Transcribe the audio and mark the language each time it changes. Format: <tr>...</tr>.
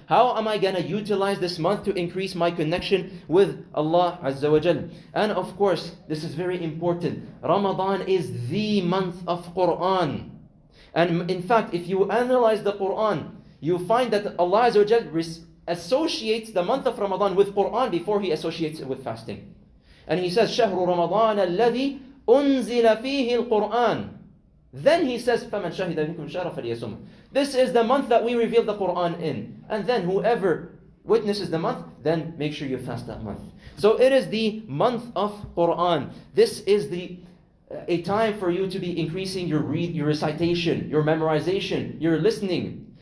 <en>How am I going to utilize this month to increase my connection with Allah Azza wa Jal? And of course, this is very important. Ramadan is the month of Quran. And in fact, if you analyze the Quran, you find that Allah Azza wa Jal associates the month of Ramadan with Quran before He associates it with fasting. And He says,</en> <ar>شهر رمضان الذي أنزل فيه القرآن.</ar> <en>Then He says,</en> <ar>فَمَنْ شَهِدَ مِنْكُمْ شَهْرَ فَلْيَصُمْهُ.</ar> <en>This is the month that we revealed the Quran in. And then whoever witnesses the month, then make sure you fast that month. So it is the month of Quran. This is a time for you to be increasing your recitation, your memorization, your listening.</en>